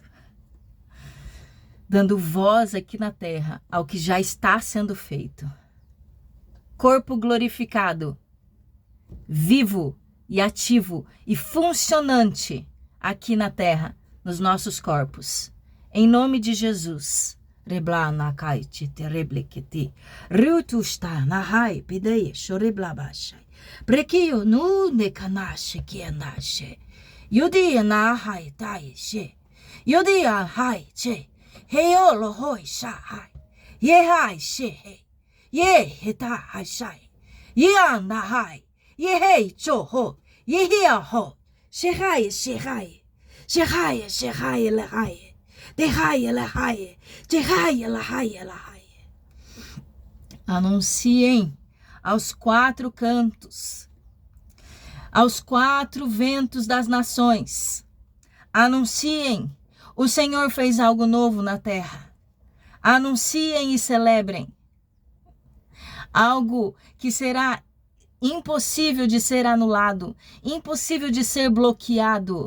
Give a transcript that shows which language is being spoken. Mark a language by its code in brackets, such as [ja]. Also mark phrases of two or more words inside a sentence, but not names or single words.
[pt] Dando voz aqui na terra ao que já está sendo feito. Corpo glorificado, vivo e ativo e funcionante aqui na terra, nos nossos corpos. Em nome de Jesus. Rebla na kaiti terebleketi. Rutu está na hai pidei shoreblabashai. Prekio nu nekanache kianache. Yudi na hai tai she. Yudi a hai che. Heolo hoi sha hai. Ye hai she he. Ye heta hai shai. Ye na hai. Ye hei cho ho. Ye hia ho. She hai she hai. She hai she hai le hai. Anunciem aos quatro cantos, aos quatro ventos das nações. Anunciem, o Senhor fez algo novo na terra. Anunciem e celebrem. Algo que será impossível de ser anulado, impossível de ser bloqueado.